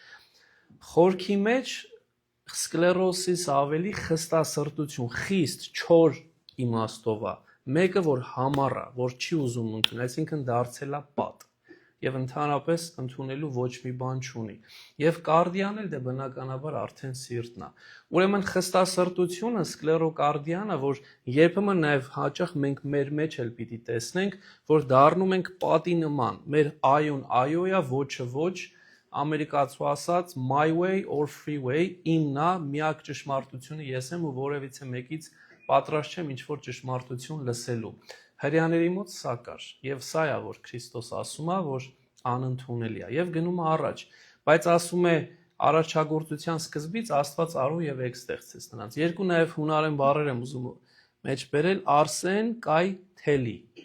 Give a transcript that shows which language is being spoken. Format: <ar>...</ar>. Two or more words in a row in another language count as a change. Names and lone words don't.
<hy>Խորքի մեջ սկլերոսիս ավելի խստասրտություն, խիստ, չոր իմաստով է, մեկը որ համառ է, որ չի ուզում ընդունել, այսինքն դարձել է պատ։ Եվ ընդհանրապես ընդունելու ոչ մի բան չունի։ Եվ կարդիան էլ դե բնականաբար արդեն սիրտն է։ Ուրեմն խստասրտությունը, սկլերոկարդիանը, որ երբեմն նաև հաճախ մենք մեր մեջ էլ պիտի տեսնենք, որ դառնում ենք պատի նման։ Մեր այոն այո է, ոչը ոչ, ամերիկացու ասած</hy> <en>my way or freeway,</en> <hy>իմն է, միակ ճշմարտությունը ես եմ ու որևիցե մեկից պատրաստ չեմ ինչ-որ ճշմարտություն լսելու։ Հրեաների մոտ սա կար, եւ սա է, որ Քրիստոս ասում է, որ անընդունելի է, եւ գնում է առաջ, բայց ասում է արարչագործության սկզբից Աստված արու եւ եք ստեղծեց նրանց։ Երկու նաեւ հունարեն բառեր եմ ուզում մեջ բերել,</hy> <el>ἄρσεν καὶ θῆλυ։</el>